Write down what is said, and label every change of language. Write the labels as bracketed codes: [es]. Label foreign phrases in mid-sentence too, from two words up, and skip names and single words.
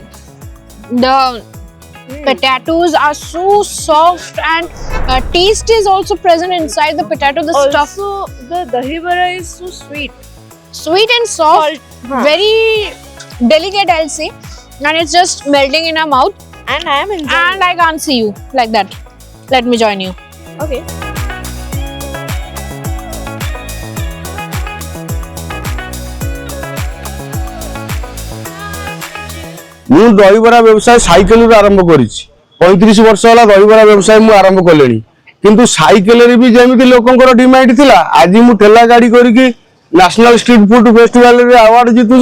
[en] The potatoes are so soft, and taste is also present inside the potato. The stuff, Also, the dahi vada is so sweet. sweet and soft, very delicate, I'll say, and it's just melting in our mouth. And I am enjoying And I can't see you like that. Let me join you. Okay. [or] ମୁଁ ଦହିବରା ବ୍ୟବସାୟ ସାଇକେଲରୁ ଆରମ୍ଭ କରିଛି। 35 ବର୍ଷ ହେଲା ଦହିବରା ବ୍ୟବସାୟ ମୁଁ ଆରମ୍ଭ କଲିଣି, କିନ୍ତୁ ସାଇକେଲରେ ବି ଯେମିତି ଲୋକଙ୍କର ଡିମାଣ୍ଡ ଥିଲା, ଆଜି ମୁଁ ଠେଲା ଗାଡ଼ି କରିକି ନ୍ୟାସନାଲ ଷ୍ଟ୍ରିଟ୍ ଫୁଡ୍ ଫେଷ୍ଟିଭାଲରେ ଆୱାର୍ଡ ଜିତୁଛି।